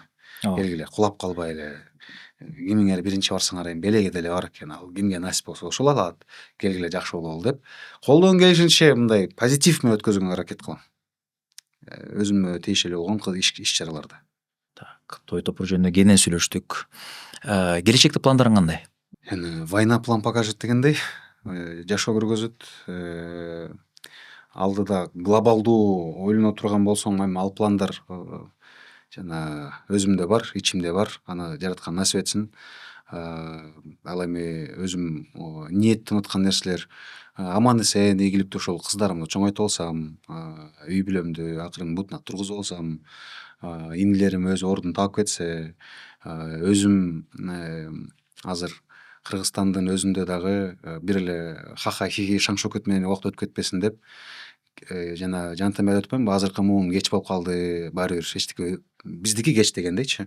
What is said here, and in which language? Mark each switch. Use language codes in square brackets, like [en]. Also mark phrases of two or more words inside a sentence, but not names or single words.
[ky] Келгиле, кулап калбай эле. Кимиңер биринчи барсаңар эми белеге деле бар экен, ал кимге насип болсо ошол алат. Келгиле, жакшы бололу деп колдон келишинче мындай позитив менен өткөзүүгө аракет кылам. Өзүмө тиешелүү болгон иш-чараларда. Так, той топур жөнүндө кенен сүйлөштүк. Келечекте пландарың кандай? Эми [ru] война план покажет [ky] дегендей, жашоо көргөзөт. Алдыда глобалдуу ойлоно турган болсоң, эми ал пландар жана өзүмдө бар, ичимде бар. Аны жараткан насип этсин. Ал эми өзүм ниеттенип аткан нерселер аман эсен, ийгиликтүү ошол кыздарымды чоңойто алсам, үй бүлөмдү акырын бутуна тургузуп алсам, инилерим өз ордун таап кетсе, өзүм азыр Кыргызстандын өзүндө дагы бир эле ха-ха хи-хи шаң шөкөт менен убакыт өтүп кетпесин деп, жана жантам айтып атпаймынбы, азыркы муун кеч болуп калды, баары бир эчтеке биздики кеч дегендейчи.